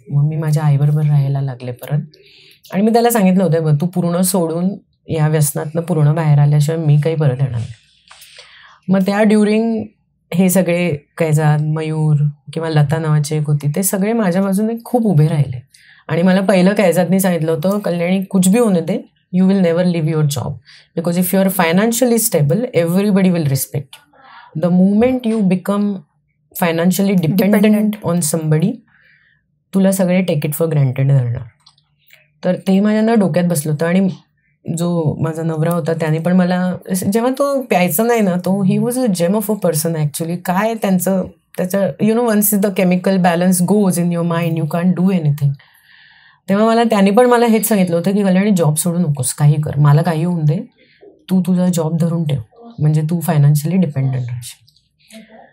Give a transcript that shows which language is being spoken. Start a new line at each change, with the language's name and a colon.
Marathi: मग मी माझ्या आईबरोबर राहायला लागले परत. आणि मी त्याला सांगितलं होतं तू पूर्ण सोडून या व्यसनातनं पूर्ण बाहेर आल्याशिवाय मी काही परत येणार नाही. मग त्या ड्युरिंग हे सगळे कैजात, मयूर किंवा लता नावाची एक होती, ते सगळे माझ्या बाजूने खूप उभे राहिले. आणि मला पहिलं कैजातनी सांगितलं होतं,
English: Kalyani
Hindi: कुछ भी होने दे,
English: you will never leave your job because if you are financially stable everybody will respect you. The moment you become financially dependent on somebody,
Marathi: तुला सगळे
English: take it for granted
Marathi: धरणार. तर ते माझ्या डोक्यात बसलं होतं. आणि जो माझा नवरा होता त्याने पण मला, जेव्हा तो प्यायचा नाही ना, तो
English: He was a gem of a person actually.
Marathi: काय त्याचं
English: Once the chemical balance goes in your mind you can't do anything.
Marathi: तेव्हा त्याने पण मला हेच सांगितलं होतं की कल्याणी जॉब सोडू नकोस, काही कर, मला काही होऊन दे, तू तुझा जॉब धरून ठेव, म्हणजे तू फायनान्शियली डिपेंडंट राहशील.